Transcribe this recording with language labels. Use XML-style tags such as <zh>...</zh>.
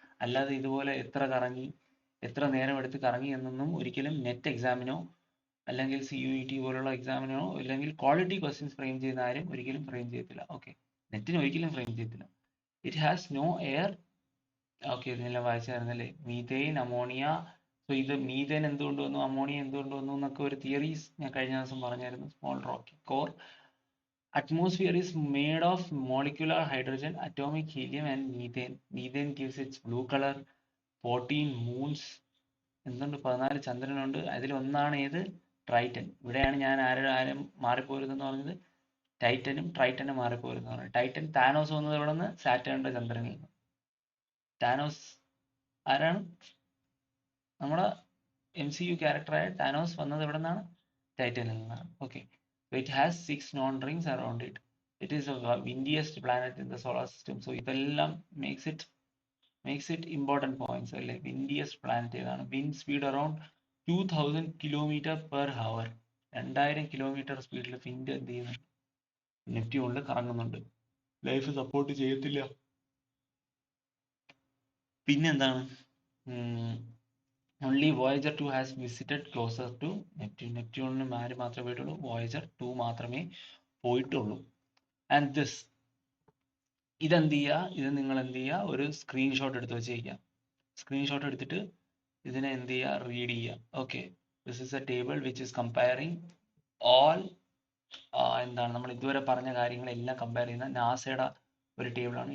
<ml>അല്ലാതെ ഇതുപോലെ എത്ര കറങ്ങി, എത്ര നേരം എടുത്ത് കറങ്ങി എന്നൊന്നും ഒരിക്കലും നെറ്റ് എക്സാമിനോ അല്ലെങ്കിൽ CUET പോലുള്ള എക്സാമിനോ അല്ലെങ്കിൽ ക്വാളിറ്റി ക്വസ്റ്റ്യൻസ് ഫ്രെയിം ചെയ്യുന്ന ആരും ഒരിക്കലും ഫ്രെയിം ചെയ്യത്തില്ല. ഓക്കെ, നെറ്റിന് ഒരിക്കലും ഫ്രെയിം ചെയ്യത്തില്ല.</ml> <en>It has no air.</en> <ml>Okay, ഇതെല്ലാം വായിച്ചായിരുന്നല്ലേ? Methane, ammonia. സോ ഇത് മീഥേൻ എന്തുകൊണ്ട് വന്നു, അമോണിയ എന്തുകൊണ്ട് വന്നു എന്നൊക്കെ ഒരു തിയറീസ് ഞാൻ കഴിഞ്ഞ ദിവസം പറഞ്ഞായിരുന്നു.</ml> <en>Small rocky core, atmosphere is made of molecular hydrogen, atomic helium and methane. Methane gives its blue color. 14 moons,</en> <ml>എന്തുണ്ട്? 14 ചന്ദ്രനുണ്ട്. അതിലൊന്നാണ് ഏത്? ട്രൈറ്റൻ. ഇവിടെയാണ് ഞാൻ ആരും മാറിപ്പോരുതെന്ന് പറഞ്ഞത്. ടൈറ്റനും ട്രൈറ്റനും മാറിപ്പോരുതെന്ന് പറഞ്ഞത്. ടൈറ്റൻ, താനോസ് വന്നത് എവിടെ നിന്ന്? സാറ്റേണിന്റെ ചന്ദ്രനിൽ നിന്ന്. താനോസ് ആരാണ്? നമ്മുടെ MCU ക്യാരക്ടറായ താനോസ് വന്നത് എവിടെ നിന്നാണ്? ടൈറ്റനിൽ നിന്നാണ്.</ml> <en>Okay, it has 6 known rings around it. It is a windiest planet in the solar system. So ഇതെല്ലാം makes it important points അല്ലേ?</en> <ml>വിൻഡിയസ്റ്റ് പ്ലാനറ്റ് ഏതാണ്?</ml> <en>Wind speed around 2000 km/h.</en> <ml>2000 kilometre സ്പീഡിൽ വിൻഡ് എന്ത് ചെയ്യുന്നുണ്ട്? നെപ്റ്റ്യൂണിൽ കറങ്ങുന്നുണ്ട്. ലൈഫ് സപ്പോർട്ട് ചെയ്യത്തില്ല. പിന്നെന്താണ്?</ml> <en>only Voyager 2 has visited closer to Neptune.</en> <ml>നെപ്റ്റ്യൂണിന് ആര് മാത്രമേ പോയിട്ടുള്ളൂ? Voyager 2 മാത്രമേ പോയിട്ടുള്ളൂ.</ml> <en>and this,</en> <ml>ഇതെന്ത് ചെയ്യുക? ഇത് നിങ്ങൾ എന്ത് ചെയ്യുക? ഒരു സ്ക്രീൻഷോട്ട് എടുത്ത് വെച്ചേക്കുക. സ്ക്രീൻഷോട്ട് എടുത്തിട്ട് ഇതിനെ എന്ത് ചെയ്യുക? റീഡ് ചെയ്യുക. Okay,</ml> <en>this is a table which is comparing all</en> <ml>എന്താണ് നമ്മൾ ഇതുവരെ പറഞ്ഞ കാര്യങ്ങളെല്ലാം കമ്പയർ ചെയ്യുന്ന നാസയുടെ ഒരു ടേബിളാണ്.</ml>